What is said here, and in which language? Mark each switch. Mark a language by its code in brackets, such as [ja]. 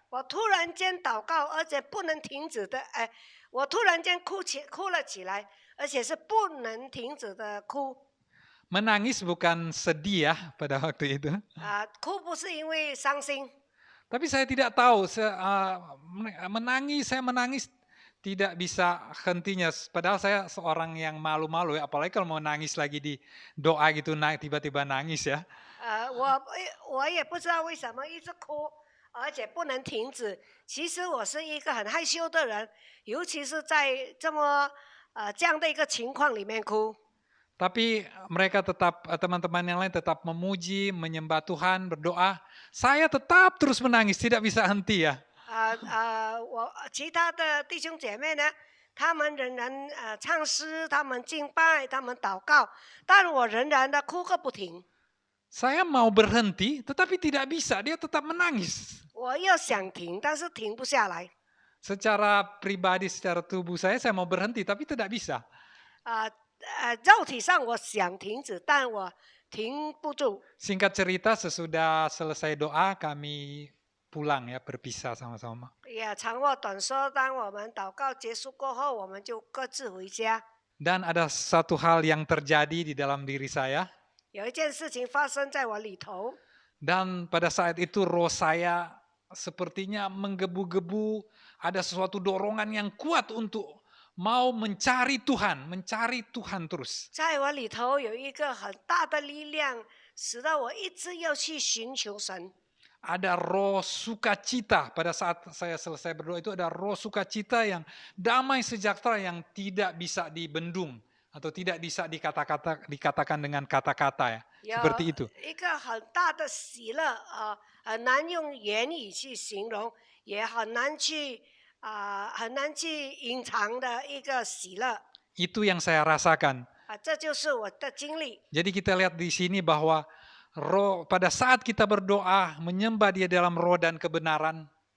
[zh] 我突然间祷告，而且不能停止的，我突然间哭了起来，而且是不能停止的哭。 [id] Menangis bukan sedih ya pada waktu itu. [zh] 哭不是因为伤心， [id] Tapi saya tidak tahu, saya menangis tidak bisa hentinya. Padahal saya seorang yang malu-malu ya, apalagi kalau mau nangis lagi di doa gitu, tiba-tiba nangis ya. [zh] 我也不知道为什么一直哭，而且不能停止。其实我是一个很害羞的人，尤其是在这样的一个情况里面哭。 [id] Tapi mereka tetap, teman-teman yang lain tetap memuji, menyembah Tuhan, berdoa. Saya tetap terus menangis, tidak bisa henti ya. [zh] 我其他的弟兄姐妹呢，他们仍然唱诗，他们敬拜，他们祷告，但我仍然的哭个不停。 [id] Saya mau berhenti, tetapi tidak bisa, dia tetap menangis. [zh] 我又想停，但是停不下来。 [id] Secara pribadi, secara tubuh saya mau berhenti, tapi tidak bisa. [zh] 肉体上我想停止，但我停不住。 [id] Singkat cerita, sesudah selesai doa, kami pulang ya, berpisah sama-sama. [zh] 也长话短说，当我们祷告结束过后，我们就各自回家。 [id] Dan ada satu hal yang terjadi di dalam diri saya. [zh] 有一件事情发生在我里头， [id] Dan pada saat itu roh saya sepertinya menggebu-gebu, ada sesuatu dorongan yang kuat untuk mau mencari Tuhan terus. [zh] 在我里头有一个很大的力量，使得我一直要去寻求神。 [id] Ada roh sukacita pada saat saya selesai berdoa itu, ada roh sukacita yang damai sejahtera yang tidak bisa dibendung atau tidak bisa dikatakan dengan kata-kata ya. Seperti itu. [zh] 一个很大的喜乐很难用言语去形容，也很难去隐藏的一个喜乐。 [id] Itu yang saya rasakan. [zh] 这就是我的经历。 [id] Jadi kita lihat di sini bahwa roh pada saat kita berdoa menyembah Dia dalam roh dan kebenaran,